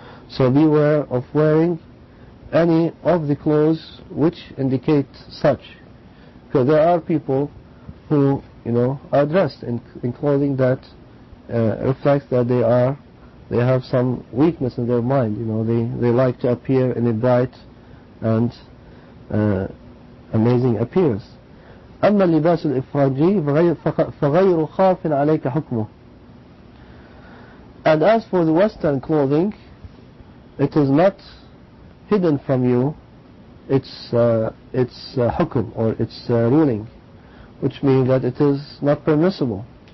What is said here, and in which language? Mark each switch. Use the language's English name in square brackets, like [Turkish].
[English] So beware of wearing any of the clothes which indicate such, because there are people who are dressed in clothing that reflects that they have some weakness in their mind. They like to appear in a bright and amazing appearance. [Arabic] أما اللباس الإفراجي فغير خاف عليك حكمه. [English] And as for the Western clothing, it is not hidden from you its hukum, or its ruling, which means that it is not permissible.